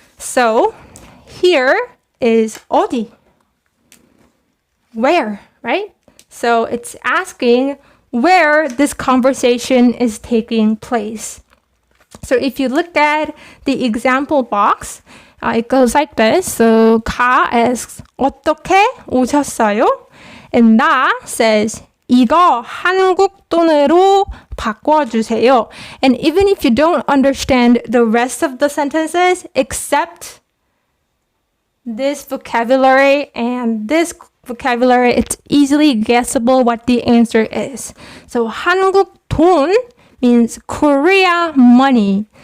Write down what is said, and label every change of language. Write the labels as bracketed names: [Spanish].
[English] So here is 어디. Where, right? So it's asking where this conversation is taking place. So if you look at the example box, it goes like this. So 가 asks [Korean] 어떻게 오셨어요? [English] And [Korean] 나 [English] says [Korean] 이거 한국 돈으로 바꿔주세요. [English] And even if you don't understand the rest of the sentences except this vocabulary and this vocabulary, it's easily guessable what the answer is. So 한국 돈 means Korea money.